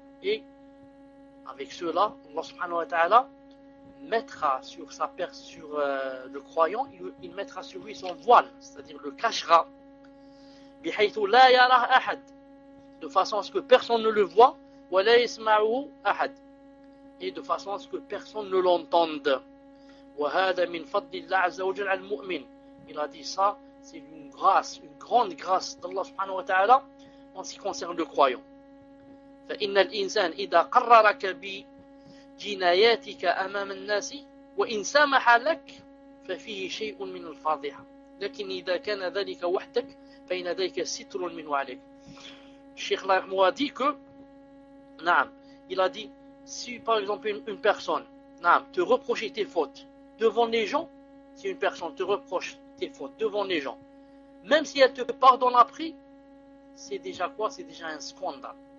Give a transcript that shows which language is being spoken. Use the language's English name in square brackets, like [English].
[French] Et avec cela, Allah subhanahu wa ta'ala mettra sur sa per sur le croyant, il mettra sur lui son voile, c'est-à-dire le cachera, [Arabic] bihaythu la yarah ahad, [French] de façon à ce que personne ne le voie, [Arabic] wa la yasma'u ahad, [French] et de façon à ce que personne ne l'entende. [Arabic] Wa hada min fadlillah azza wa jalla al-mu'min. [French] Il a dit ça, c'est une grâce, une grande grâce d'Allah subhanahu wa ta'ala en ce qui concerne le croyant. [Arabic] Fa innal insan idha qarrara kabi جناياتك أمام الناس وإن سامح لك ففيه شيء من الفضيحة لكن إذا كان ذلك وحدك فإن ذلك ستر من عليك. الشيخ رحمه [French] a dit que, نعم, il a dit, si par exemple une personne, نعم, te reproche tes fautes devant les gens, si une personne te reproche tes fautes devant les gens, même si elle te pardonne après, c'est déjà quoi? C'est déjà un scandale.